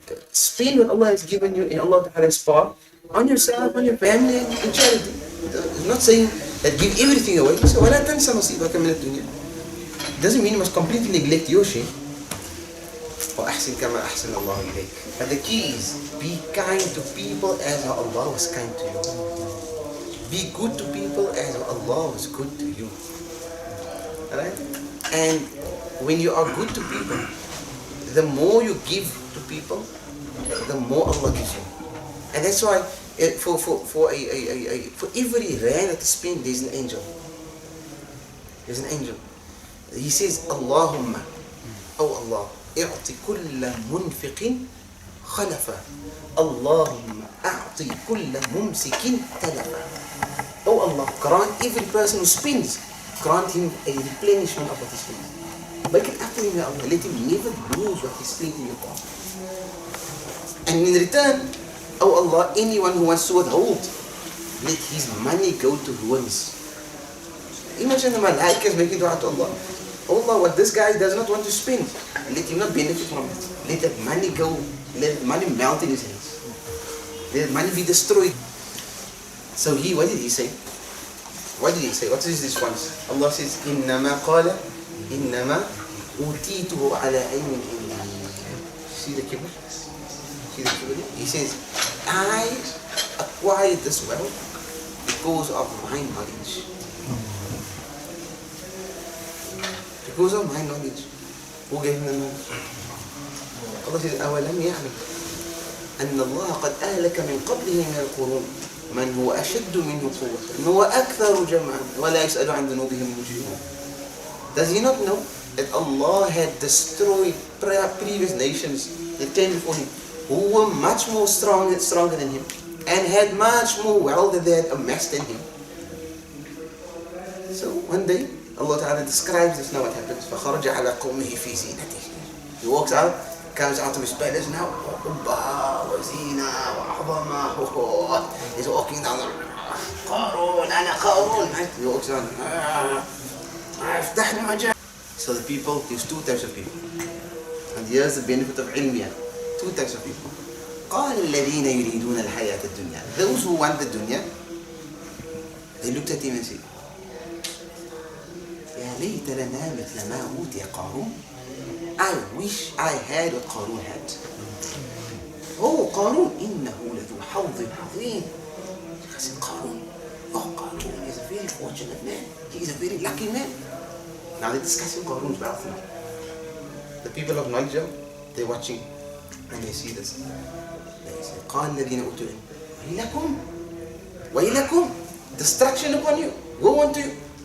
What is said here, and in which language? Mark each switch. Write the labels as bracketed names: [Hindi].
[English] Spend what Allah has given you in Allah Ta'ala's path on yourself, on your family, and charity. It's not saying that give everything away. So [Arabic] ولا تنسى نصيبك من الدنيا. [English] It doesn't mean you must completely neglect your share. [Arabic] وأحسن كما أحسن الله إليك. [English] But the key is, be kind to people as Allah was kind to you. Be good to people as Allah was good to you. Alright? And when you are good to people, the more you give to people, the more Allah gives you. And that's why for every rand that you spend, there's an angel. There's an angel. He says, Allahumma, oh Allah, [Arabic] اعطي كل منفق خلفا اللهم أعطي كل ممسك تلفا. [English] Oh Allah, grant every person who spends, grant him a replenishment of what he spends. Make it up to him, Ya Allah. Let him never lose what he spent in your path. And in return, oh Allah, anyone who wants to withhold, let his money go to ruins. Imagine the malaikas making dua to Allah. Oh Allah, what this guy does not want to spend, let him not benefit from it. Let that money go, let that money melt in his hands. Let that money be destroyed. So what did he say? What did he say? What is his response? Allah says, [Arabic] إِنَّمَا قَالَ إِنَّمَا أُوتِيتُهُ عَلَىٰ عِلْمٍ عِنْدِي. [English] See the kibr? See the kibr? He says, I acquired this wealth because of my knowledge. Because of my knowledge. Who gave him the knowledge? Allah says, [Arabic] أَوَلَمْ يَعْلَمْ أَنَّ اللَّهَ قَدْ أَهْلَكَ مِنْ قَبْلِهِ مِنَ الْقُرُونِ مَنْ هُوَ أَشَدُّ مِنْهُ قُوَّةً وَأَكْثَرُ جَمْعًا وَلَا يَسْأَلُ عَنْ ذُنُوبِهِمْ مُجْرِمُونَ. [English] Does he not know that Allah had destroyed previous nations that came before him, who were much more stronger than him, and had much more wealth than they had amassed than him? So one day, Allah Ta'ala describes this. Now what happens? [Arabic] فَخَرَجَ عَلَى قَوْمِهِ فِي زِينَتِهِ. [English] He walks out, comes out of his palace now. He's walking down the [Arabic] قارون أنا قارون. [English] He walks down. So the people, there's two types of people. And here's the benefit of ilmiya. Two types of people. [Arabic] قال الذين يريدون الحياة الدنيا. [English] Those who want the dunya, they looked at him and said, [Arabic] يا ليت لنا مثل ما أوتي قارون. [English] I wish I had what Qarun had. [Arabic] Oh, Qarun, إنه لذو حظ عظيم. [English] I said, Qarun, oh, Qarun is a very fortunate man. He is a very lucky man. Now they're discussing Qarun's wealth now. The people of knowledge, they're watching and they see this. They say, [Arabic] قال الذين أوتوا العلم ويلكم, [English] destruction upon you, woe unto you.